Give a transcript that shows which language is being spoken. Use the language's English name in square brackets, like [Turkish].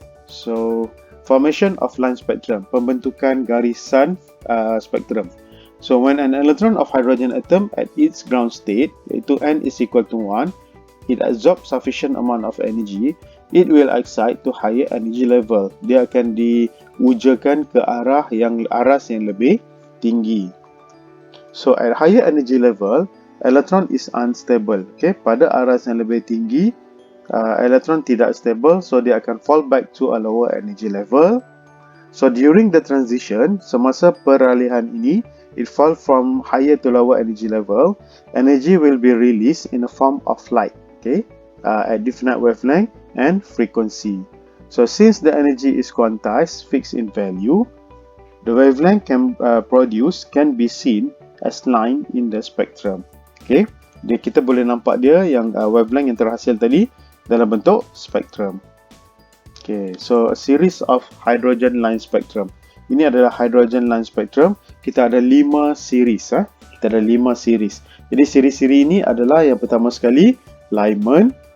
[English] So formation of line spectrum, [Malay] pembentukan garisan spektrum. [English] So when an electron of hydrogen atom at its ground state, iaitu n is equal to 1, it absorbs sufficient amount of energy, it will excite to higher energy level. [Malay] Dia akan diujakan ke aras yang lebih tinggi. [English] So at higher energy level, electron is unstable. Okay, [Malay] pada aras yang lebih tinggi, [English] electron tidak stable, so [Malay] dia akan [English] fall back to a lower energy level. So during the transition, [Malay] semasa peralihan ini, [English] it fall from higher to lower energy level. Energy will be released in the form of light. Okay, at definite wavelength and frequency. So since the energy is quantized, fixed in value, the wavelength can be seen as line in the spectrum. [Malay] Okay, kita boleh nampak dia yang wavelength yang terhasil tadi dalam bentuk spectrum. [English] Okay, so a series of hydrogen line spectrum. [Malay] Ini adalah hydrogen line spectrum. Kita ada 5 series. Kita ada 5 series. Jadi siri-siri ini adalah yang pertama sekali Lyman.